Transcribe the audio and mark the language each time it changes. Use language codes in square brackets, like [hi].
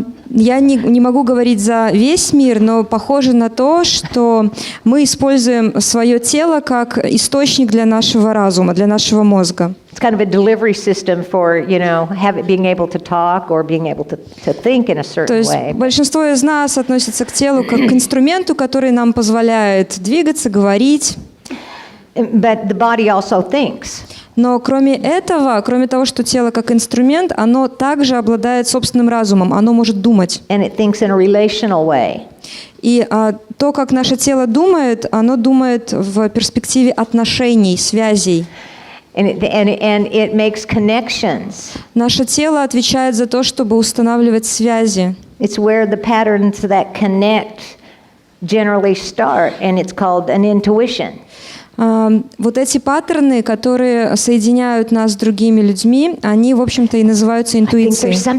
[ru] Я не могу говорить за весь мир, но похоже на то, что мы используем свое тело как источник для нашего разума, для нашего мозга. [en] It's kind of a delivery system for, you know, being able to talk or being able to think in a certain way. [ru] То есть большинство из нас относится к телу как к инструменту, который нам позволяет двигаться, говорить. [en] But the body also thinks. [ru] Но кроме этого, кроме того, что тело как инструмент, оно также обладает собственным разумом, оно может думать. [en] And it thinks in a relational way. [ru] И то, как наше тело думает, оно думает в перспективе отношений, связей. [en] And it makes connections. [ru] Наше тело отвечает за то, чтобы устанавливать связи. [en] It's where the patterns that connect generally start, and it's called an intuition. [ru] Вот эти паттерны, которые соединяют нас с другими людьми, они, в общем-то, и называются интуицией.